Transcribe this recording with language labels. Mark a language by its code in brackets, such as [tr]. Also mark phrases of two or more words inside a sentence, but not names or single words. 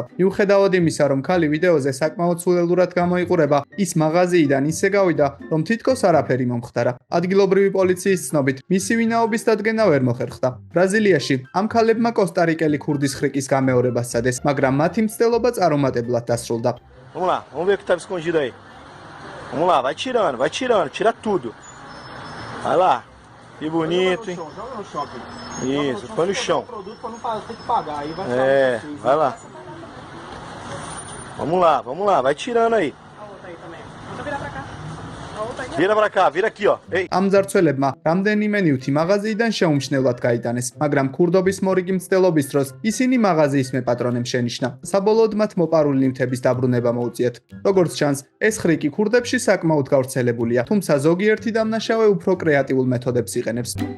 [ka] მიუხედავად იმისა, რომ ქალი ვიდეოზე საკმაოდ სულელურად გამოიყურება, ის მაღაზიიდან ისე გავიდა, რომ თითქოს არაფერი მომხდარა. ადგილობრივი პოლიციის ცნობით, მისი ვინაობის დადგენა ვერ მოხერხდა. ბრაზილიაში ამ ქალებმა კოსტა-რიკელი ქურდის ხრიკის გამეორება სცადეს, მაგრამ მათი მცდელობა წარუმატებლად დასრულდა. [pt] Vamos lá, vamos ver o que estava escondido aí. Vamos lá, vai tirando, tira tudo. Vai lá, que bonito, hein? Joga no chão aqui. Isso, põe no chão. Produto para não ter que pagar, aí vai vai lá. Vamos lá, vai tirando aí. Vira aqui, ó. Ei. [ka] ამ ძარცველებმა რამდენიმე ნივთი მაღაზიიდან შეუმჩნევლად გაიტანეს, მაგრამ ქურდობის მორიგი მცდელობის დროს ისინი მაღაზიის მეპატრონემ შენიშნა. საბოლოოდ მათ მოპარული ნივთების დაბრუნება მოუწიათ. როგორც ჩანს, ეს ხრიკი ქურდებში საკმაოდ გავრცელებულია, თუმცა ზოგიერთი დამნაშავე უფრო კრეატიულ მეთოდებს იყენებს.